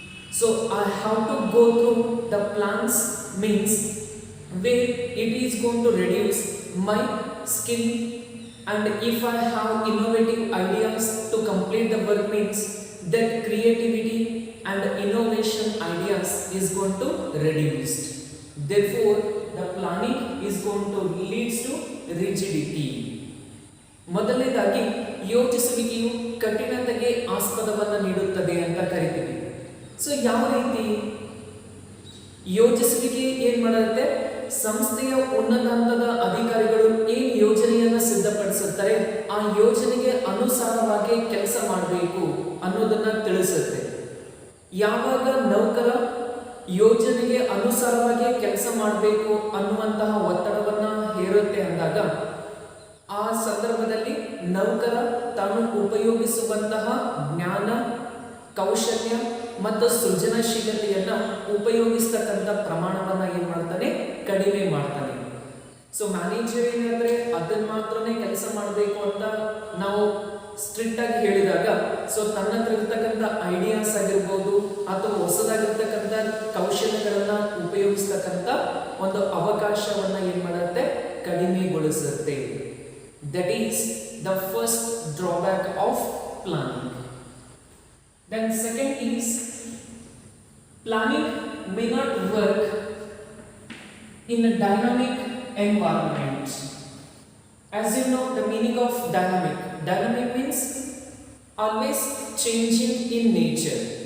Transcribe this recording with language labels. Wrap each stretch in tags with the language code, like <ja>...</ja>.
<en>So I have to go through the plans means where it is going to reduce my skill, and if I have innovative ideas to complete the work means that creativity and innovation ideas is going to reduce. Therefore the planning is going to lead to rigidity.</en> <kn>ಮೊದಲನೇದಾಗಿ ಯೋಜಿಸುವಿಕೆಯು ಕಠಿಣತೆಗೆ ಆಸ್ಪದವನ್ನು ನೀಡುತ್ತದೆ ಅಂತ ಕರಿತೀವಿ. So ಯಾವ ರೀತಿ ಯೋಜಿಸುವಿಕೆ ಏನ್ ಮಾಡುತ್ತೆ, ಸಂಸ್ಥೆಯ ಉನ್ನತ ಹಂತದ ಅಧಿಕಾರಿಗಳು ಏನ್ ಯೋಜನೆಯನ್ನ ಸಿದ್ಧಪಡಿಸುತ್ತಾರೆ ಆ ಯೋಜನೆಗೆ ಅನುಸಾರವಾಗಿ ಕೆಲಸ ಮಾಡಬೇಕು ಅನ್ನೋದನ್ನ ತಿಳಿಸುತ್ತೆ. ಯಾವಾಗ ನೌಕರ ಯೋಜನೆಗೆ ಅನುಸಾರವಾಗಿ ಕೆಲಸ ಮಾಡಬೇಕು ಅನ್ನುವಂತಹ ಒತ್ತಡವನ್ನ ಹೇರುತ್ತೆ ಅಂದಾಗ ಆ ಸಂದರ್ಭದಲ್ಲಿ ನೌಕರ ತಾನು ಉಪಯೋಗಿಸುವಂತಹ ಜ್ಞಾನ, ಕೌಶಲ್ಯ ಮತ್ತು ಸೃಜನಶೀಲತೆಯನ್ನ ಉಪಯೋಗಿಸ್ತಕ್ಕಂಥ ಪ್ರಮಾಣವನ್ನ ಏನ್ ಮಾಡ್ತಾನೆ, ಕಡಿಮೆ ಮಾಡ್ತಾನೆ. ಸೊ ಮ್ಯಾನೇಜರ್ ಏನಂದ್ರೆ ಅದನ್ನ ಮಾತ್ರನೇ ಕೆಲಸ ಮಾಡಬೇಕು ಅಂತ ನಾವು ಸ್ಟ್ರಿಕ್ಟ್ ಆಗಿ ಹೇಳಿದಾಗ ಸೊ ತನ್ನ ಹತ್ರ ಇರ್ತಕ್ಕಂಥ ಐಡಿಯಾಸ್ ಆಗಿರ್ಬೋದು ಅಥವಾ ಹೊಸದಾಗಿರ್ತಕ್ಕಂಥ ಕೌಶಲ್ಯಗಳನ್ನ ಉಪಯೋಗಿಸ್ತಕ್ಕಂಥ ಒಂದು ಅವಕಾಶವನ್ನ ಏನ್ ಮಾಡುತ್ತೆ, ಕಡಿಮೆಗೊಳಿಸುತ್ತೆ.</kn> <en>That is the first drawback of planning. Then second is planning may not work in a dynamic environment. As you know the meaning of dynamic. Dynamic means always changing in nature.</en>